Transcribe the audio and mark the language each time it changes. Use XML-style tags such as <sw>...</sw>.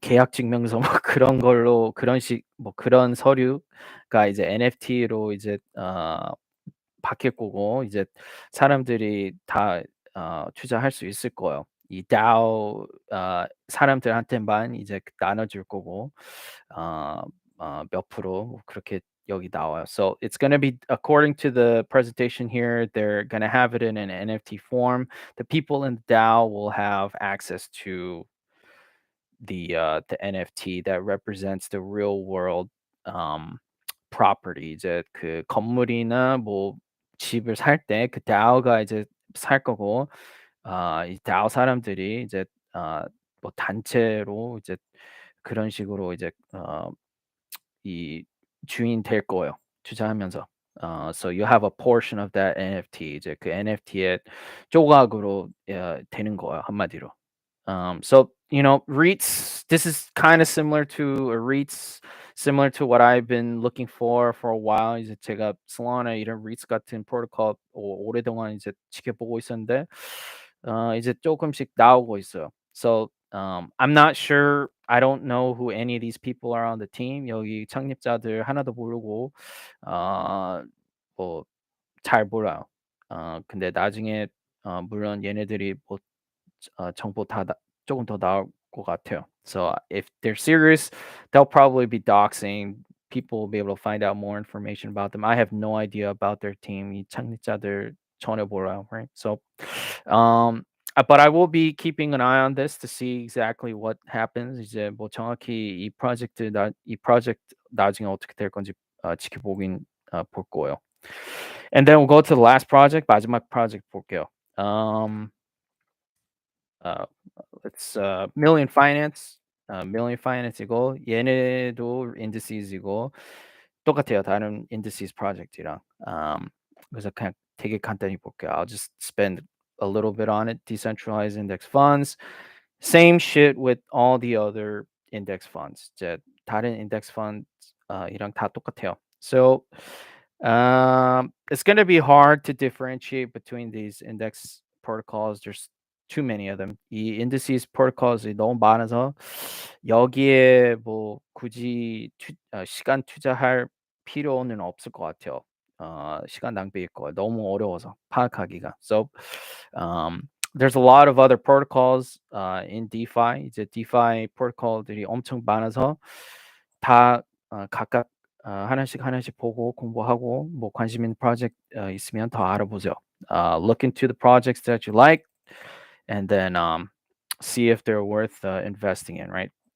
<ko>계약 증명서 뭐 그런 걸로 그런 그런 서류가 이제 NFT로 이제 바뀔 거고 이제 사람들이 다 투자할 수 있을 거예요. 이 DAO 사람들한테만 이제 나눠 줄 거고 어 몇 프로 뭐 그렇게 여기 나와요.</ko> <en>So it's gonna be according to the presentation here, they're gonna have it in an NFT form. The people in the DAO will have access to the NFT that represents the real world um, property.</en> <ko>이제 그 건물이나 뭐 집을 살 때 그 DAO가 이제 살 거고 이 DAO 사람들이 이제 뭐 단체로 이제 그런 식으로 이제 이 주인 될 거예요, 투자하면서.</ko> <en>So you have a portion of that NFT.</en> <ko>이제 그 NFT의 조각으로 되는 거예요, 한마디로.</ko> <en>So you know, REITs. This is kind of similar to a REITs, similar to what I've been looking for a while.</en> <ko>이제 제가 Solana 이런 REITs 같은 프로토콜 오랫동안 이제 지켜보고 있었는데, 이제 조금씩 나오고 있어요.</ko> <en>So I'm not sure. I don't know who any of these people are on the team.</en> <ko>여기 창립자들 하나도 모르고, 뭐잘 몰라요. 근데 나중에 물론 얘네들이 뭐 정보 조금 더 나올 것 같아요.</ko> <en>So if they're serious, they'll probably be doxing. People will be able to find out more information about them. I have no idea about their team.</en> <ko>이 창립자들 전혀 몰라요, right?</ko> <en>So, but I will be keeping an eye on this to see exactly what happens.</en> <ko>이제 뭐 정확히 이 프로젝트 나중에 어떻게 될 건지 지켜보긴 볼 거예요.</ko> <en>And then we'll go to the last project.</en> <ko>마지막 project 볼게요. Uh, it's Million Finance. Million Finance이고 얘네도 indices이고 똑같아요. 다른 indices project이랑. 그래서 그냥 되게 간단히 볼게요.</ko> <en>I'll just spend a little bit on it. Decentralized index funds. Same shit with all the other index funds.</en> <ko>이제 다른 index funds 이랑 다 똑같아요.</ko> <en>So it's going to be hard to differentiate between these index protocols. There's too many of them.</en> <ko>이 indices protocols이 너무 많아서 여기에 뭐 굳이 시간 투자할 필요는 없을 것 같아요. 시간 낭비일 거예요. 너무 어려워서 파악하기가.</ko> <en>So there's a lot of other protocols in DeFi.</en> <ko>이제 DeFi 프로토콜들이 엄청 많아서 다 각각 하나씩 보고 공부하고 뭐 관심 있는 프로젝트 있으면 더 알아보세요.</ko> <en>Look into the projects that you like, and then see if they're worth investing in. Right.</en>